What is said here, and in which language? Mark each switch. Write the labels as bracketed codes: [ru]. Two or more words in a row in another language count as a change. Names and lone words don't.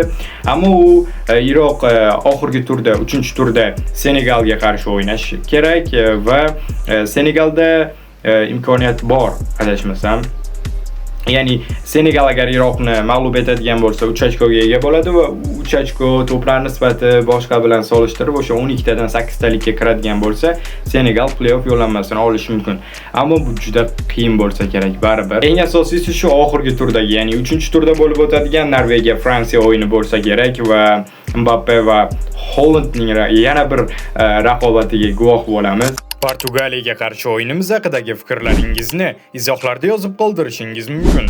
[uz] Ammo u Iroq oxirgi turda, 3-turda Senegalga qarshi o'ynash kerak va Senegalda imkoniyat bor, adashmasam. Ya'ni Senegal agar Iroqni mag'lub etadigan bo'lsa 3 ochkoga ega bo'ladi va 3 ochko to'plar nisbati boshqa bilan solishtirib o'sha 12 tadan 8 talikka kiradigan bo'lsa, Senegal play-off yo'llanmasini olishi mumkin. Ammo bu juda qiyin bo'lsa kerak baribir. Eng asosiysi shu oxirgi turdagi, ya'ni 3-turda bo'lib o'tadigan Norvegiya Fransiya o'yini bo'lsa kerak va Mbappe va Hollandning yana bir raqobatiga guvoh bo'lamiz. Portugaliyaga qarshi o'yinimiz haqidagi fikrlaringizni izohlarda yozib qoldirishingiz mumkin.